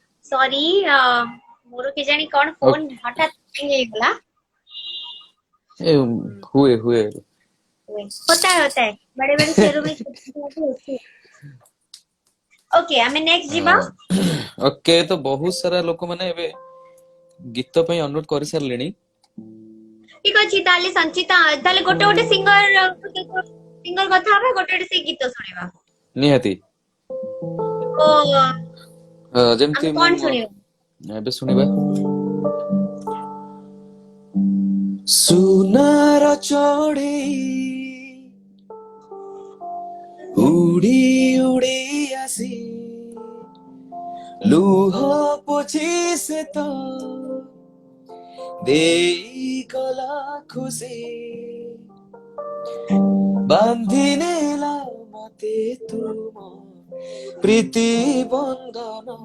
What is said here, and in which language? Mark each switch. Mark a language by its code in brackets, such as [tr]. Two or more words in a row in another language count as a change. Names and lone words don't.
[or] ସରି ମୋର କେଜାଣି କଣ ଫୋନ ହଠାତ୍ hang ହେଇଗଲା। ए हुए हुए [hi] होता है बड़े बड़े शहरों में छोटी छोटी बातें होती है। [or] ଓକେ ଆମେ ନେକ୍ସଟ୍ ଯିବା। ଓକେ ତ ବହୁତ ସାରା ଲୋକ ମାନେ ଏବେ ଗୀତ ପାଇଁ ଅନୁରୋଧ କରି ସାରିଲେଣି। ଠିକ ଅଛି ତାହେଲେ ସଞ୍ଚିତା ତାହେଲେ ଗୋଟେ ଗୋଟେ ସିଙ୍ଗର କଥା ହବା ଗୋଟେ ଗୋଟେ ସେ ଗୀତ ଶୁଣିବା। ନିହାତି ଓ ଯେମିତି ଆମେ ମୁଁ କଣ ଶୁଣିବା? ଏବେ ଶୁଣିବା ସୁନାର ଚଢ଼େଇ ଉଡ଼ି ଉଡ଼ି ଆସି ଲୁହ ପୋଛି ସେ ତ ଦେଇ ଗଲା ଖୁସି ବାନ୍ଧି ନେଲା ମତେ ତୁମ ପ୍ରୀତି ବନ୍ଧନ